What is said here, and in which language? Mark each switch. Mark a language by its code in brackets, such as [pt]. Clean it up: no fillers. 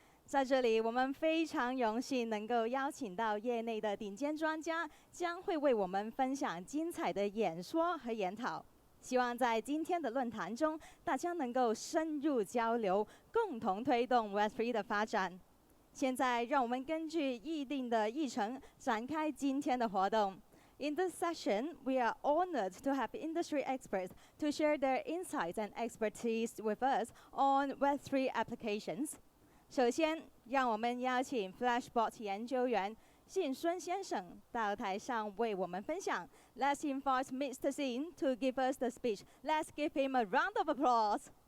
[zh] 在这里，我们非常荣幸能够邀请到业内的顶尖专家，将会为我们分享精彩的演说和研讨。希望在今天的论坛中，大家能够深入交流，共同推动 Web3 的发展。现在，让我们根据议定的议程展开今天的活动。 [en] In this session, we are honored to have industry experts to share their insights and expertise with us on Web3 applications. [zh] 首先，让我们邀请 Flashbot 研究员信孙先生到台上为我们分享。 [en] Let's invite Mr. Xin to give us the speech. Let's give him a round of applause.